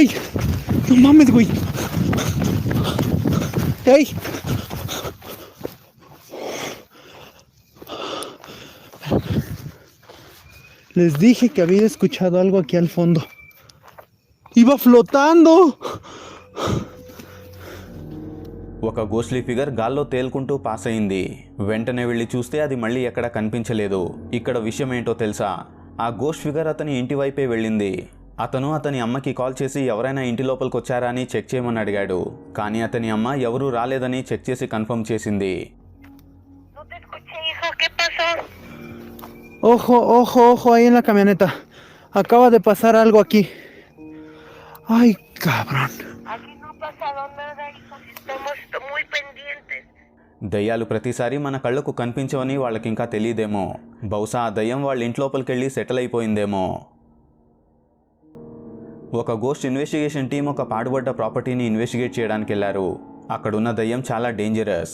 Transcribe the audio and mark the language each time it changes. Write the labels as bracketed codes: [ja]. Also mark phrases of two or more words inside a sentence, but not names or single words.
[es] No mames, güey. Hey. Les dije que había escuchado algo aquí al fondo. Iba flotando. [te] ఒక [en] ghostly figure [te] గాల్లో తేలుకుంటూ పాస్ అయింది. వెంటనే వెళ్ళి చూస్తే అది మళ్ళీ ఎక్కడ కనిపించలేదు. ఇక్కడ విషయం ఏంటో తెలుసా? ఆ [en] ghost figure [te] అతని ఇంటి వైపే వెళ్ళింది. అతను అతని అమ్మకి కాల్ చేసి ఎవరైనా ఇంటి లోపలికి వచ్చారా అని చెక్ చేయమని అడిగాడు. కానీ అతని అమ్మ ఎవరూ రాలేదని చెక్ చేసి కన్ఫర్మ్ చేసింది. [es] Ojo, ojo, ojo, ahí en la camioneta. Acaba de pasar algo aquí. Ay, cabrón. Aquí no ha pasado nada, hijos. Estamos muy pendientes. [te] దయ్యాలు ప్రతిసారి మన కళ్ళకు కనిపించవని వాళ్ళకి ఇంకా తెలియదేమో. బహుశా ఆ దయ్యం వాళ్ళ ఇంటి లోపలికి వెళ్ళి సెటిల్ అయిపోయిందేమో. ఒక [en] ghost investigation team [te] ఒక పాడుబడ్డ ప్రాపర్టీని ఇన్వెస్టిగేట్ చేయడానికి వెళ్ళారు. అక్కడున్న దయ్యం చాలా డేంజరస్.